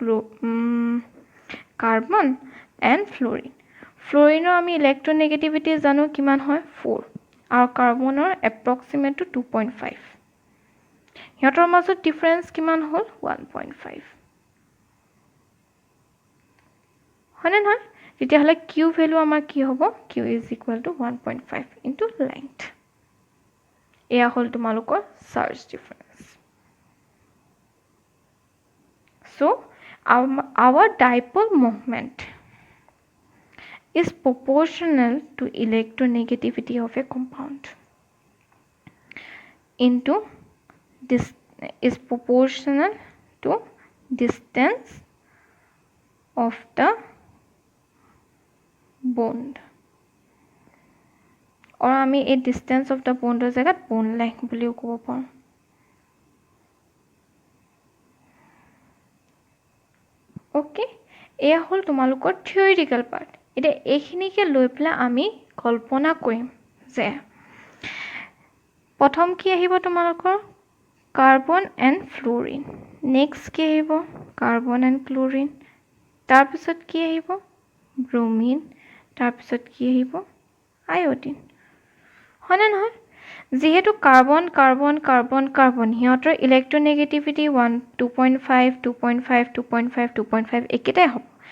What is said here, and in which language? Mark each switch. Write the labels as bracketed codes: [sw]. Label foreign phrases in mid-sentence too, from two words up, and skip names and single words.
[en] carbon and fluorineৰ [as] আমি ইলেক্ট্ৰনেগেটিভিটি জানো কিমান হয় 4 আৰু কাৰ্বনৰ [en] approximate to [as] 2.5 সিহঁতৰ মাজত ডিফাৰেন্স কিমান হ'ল 1.5 হয়নে নহয় তেতিয়াহ'লে [en] Q value [as] আমাৰ কি হ'ব [en] Q is equal to 1.5 into length [as] এয়া হ'ল তোমালোকৰ [en] charge difference so our dipole moment is proportional to electronegativity of a compound into this is proportional to distance of the bond [as] or আমি এই [en] distance of the bond [as] জায়গাত [en] bond length [as] বুলিও ক'ব পাৰোঁ ওকে এয়া হ'ল তোমালোকৰ [en] theoretical part [as] এতিয়া এইখিনিকে লৈ পেলাই আমি কল্পনা কৰিম যে প্ৰথম কি আহিব তোমালোকৰ [en] carbon and fluorine [as] নেক্সট কি আহিব [en] carbon and chlorine [as] তাৰ পিছত কি আহিব ব্ৰোমিন তাৰপিছত কি আহিব আয়োডিন হয়নে নহয় যেহেতু কাৰ্বন কাৰ্বন কাৰ্বন কাৰ্বন সিহঁতৰ ইলেক্ট্ৰনেগেটিভিটি 2.5 2.5 2.5 2.5 একেটাই হ'ব